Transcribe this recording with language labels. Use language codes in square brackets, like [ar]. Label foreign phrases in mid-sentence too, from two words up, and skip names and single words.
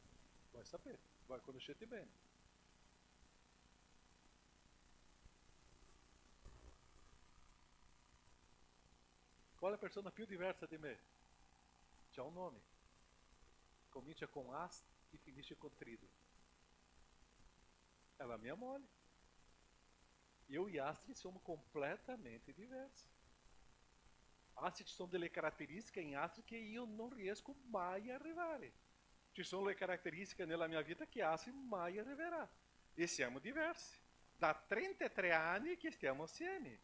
[it] Vai sapere, vai conoscere bene. Qual è la persona più diversa di me? C'è un nome. Comincia con Ast e finisce con Trido. È la mia moglie. [pt] Eu e Astrid somos completamente diversi. [it] Astrid sono delle caratteristiche in Astrid che io non riesco mai a arrivare. Ci sono le caratteristiche nella mia vita che Astrid mai arriverà. E siamo diversi. Da 33 anni che stiamo assieme.